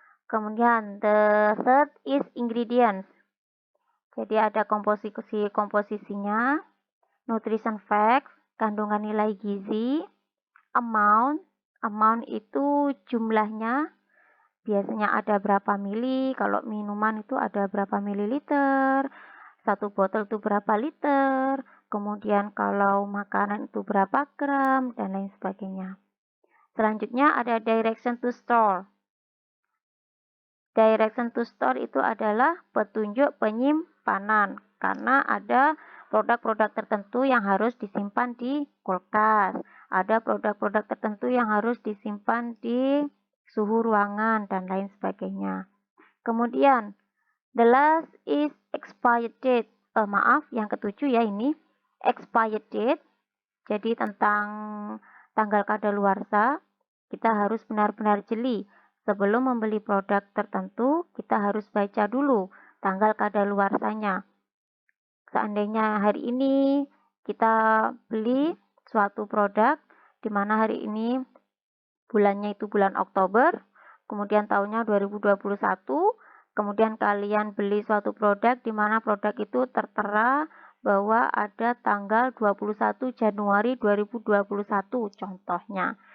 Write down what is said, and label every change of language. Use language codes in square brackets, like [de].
[id] Kemudian, [en] the third is ingredients. [id] Jadi ada komposisinya, nutrition facts, kandungan nilai gizi, amount itu jumlahnya, biasanya ada berapa mili, kalau minuman itu ada berapa mililiter, satu botol itu berapa liter, kemudian kalau makanan itu berapa gram, dan lain sebagainya. Selanjutnya ada direction to store. Direction to store itu adalah petunjuk penyimpanan, karena ada produk-produk tertentu yang harus disimpan di kulkas, ada produk-produk tertentu yang harus disimpan di suhu ruangan, dan lain sebagainya. Kemudian, [en] the last is expired date. [id] Maaf, yang ketujuh ya ini, expired date. Jadi tentang tanggal kadaluarsa, kita harus benar-benar jeli. Sebelum membeli produk tertentu, kita harus baca dulu tanggal kadaluarsanya. Seandainya hari ini kita beli suatu produk, di mana hari ini bulannya itu bulan Oktober, kemudian tahunnya 2021, kemudian kalian beli suatu produk di mana produk itu tertera bahwa ada tanggal 21 Januari 2021 contohnya.